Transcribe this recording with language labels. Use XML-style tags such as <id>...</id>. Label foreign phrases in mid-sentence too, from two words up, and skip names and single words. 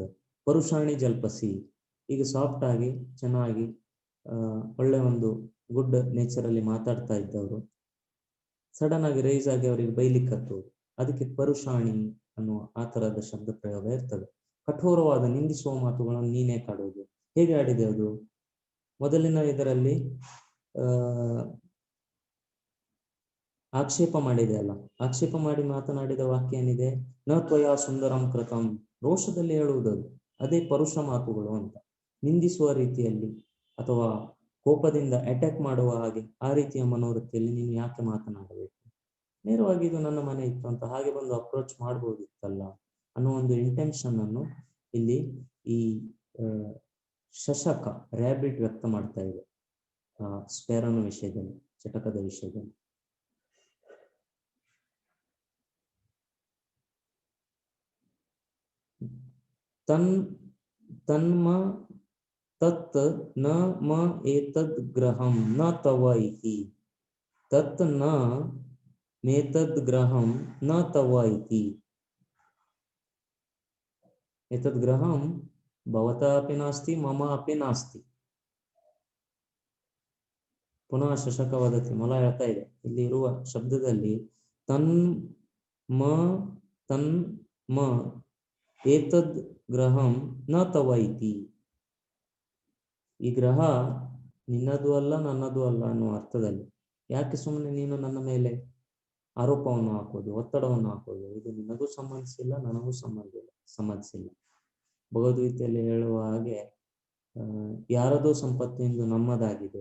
<sa>ಪರುಷಾಣಿ ಜಲ್ಪಸಿ,</sa> <kn>ಈಗ ಸಾಫ್ಟ್ ಆಗಿ ಚೆನ್ನಾಗಿ ಒಳ್ಳೆ ಒಂದು</kn> <en>good nature</en> <kn>ಅಲ್ಲಿ ಮಾತಾಡ್ತಾ ಇದ್ದವರು ಸಡನ್ ಆಗಿ ರೈಸ್ ಆಗಿ ಅವರಿಗೆ ಬೈಲಿಕ್ಕೆ ಹತ್ತುವುದು, ಅದಕ್ಕೆ ಪರುಷಾಣಿ ಅನ್ನುವ ಆ ತರದ ಶಬ್ದ ಪ್ರಯೋಗ ಇರ್ತದೆ. ಕಠೋರವಾದ ನಿಂದಿಸುವ ಮಾತುಗಳನ್ನು ನೀನೇ ಕಾಡುವುದು. ಹೇಗೆ ಆಡಿದೆ ಅದು? ಮೊದಲಿನ ಇದರಲ್ಲಿ ಆಕ್ಷೇಪ ಮಾಡಿದೆ ಅಲ್ಲ, ಆಕ್ಷೇಪ ಮಾಡಿ ಮಾತನಾಡಿದ ವಾಕ್ಯ ಏನಿದೆ?</kn> <sa>ನ ತ್ವಯಾ ಸುಂದರಂ ಕೃತಂ.</sa> <kn>ರೋಷದಲ್ಲಿ ಹೇಳುವುದದು, ಅದೇ ಪರುಷ ಮಾತುಗಳು ಅಂತ. ನಿಂದಿಸುವ ರೀತಿಯಲ್ಲಿ ಅಥವಾ ಕೋಪದಿಂದ ಅಟ್ಯಾಕ್ ಮಾಡುವ ಹಾಗೆ ಆ ರೀತಿಯ ಮನೋವೃತ್ತಿಯಲ್ಲಿ ನೀನು ಯಾಕೆ ಮಾತನಾಡಬೇಕು? ನೇರವಾಗಿ ಇದು ನನ್ನ ಮನೆ ಇತ್ತು ಅಂತ ಹಾಗೆ ಬಂದು ಅಪ್ರೋಚ್ ಮಾಡ್ಬೋದಿತ್ತಲ್ಲ ಅನ್ನೋ ಒಂದು ಇಂಟೆನ್ಷನ್ ಅನ್ನು ಇಲ್ಲಿ ಈ ಶಶಕ ರ್ಯಾಬಿಟ್ ವ್ಯಕ್ತ ಮಾಡ್ತಾ ಇದೆ ಸ್ಪೇರನ ವಿಷಯದಲ್ಲಿ, ಚಟಕದ ವಿಷಯದಲ್ಲಿ.</kn> <sa>ತನ್ಮ ತತ್ ನ ಮ ಏತದ್ ಗ್ರಹಂ ನ ತವ ಇತಿ. ತತ್ ನ ಮೇತದ್ ಗ್ರಹಂ ನ ತವ ಇತಿ. ಏತದ್ ಗ್ರಹಂ ಭವತಃ ಅಪಿ ನಾಸ್ತಿ ಮಮ ಅಪಿ ನಾಸ್ತಿ. ಪುನಃ ಶಶಕ ವದತಿ.</sa> <kn>ಮೊಲ ಹೇಳ್ತಾ ಇದೆ ಇಲ್ಲಿ ಇರುವ ಶಬ್ದದಲ್ಲಿ</kn> <sa>ತನ್ ಮ ಏತದ್ ಗ್ರಹಂ ನ ತವ ಇತಿ.</sa> <kn>ಈ ಗ್ರಹ ನಿನ್ನದು ಅಲ್ಲ ನನ್ನದು ಅಲ್ಲ ಅನ್ನುವ ಅರ್ಥದಲ್ಲಿ. ಯಾಕೆ ಸುಮ್ಮನೆ ನೀನು ನನ್ನ ಮೇಲೆ ಆರೋಪವನ್ನು ಹಾಕೋದು, ಒತ್ತಡವನ್ನು ಹಾಕೋದು? ಇದು ನಿನಗೂ ಸಂಬಂಧಿಸಿಲ್ಲ, ನನಗೂ ಸಂಬಂಧಿಸಿಲ್ಲ. ಭಗವದ್ಗೀತೆಯಲ್ಲಿ ಹೇಳುವ ಹಾಗೆ ಯಾರದೋ ಸಂಪತ್ತು ಇಂದು ನಮ್ಮದಾಗಿದೆ.</kn>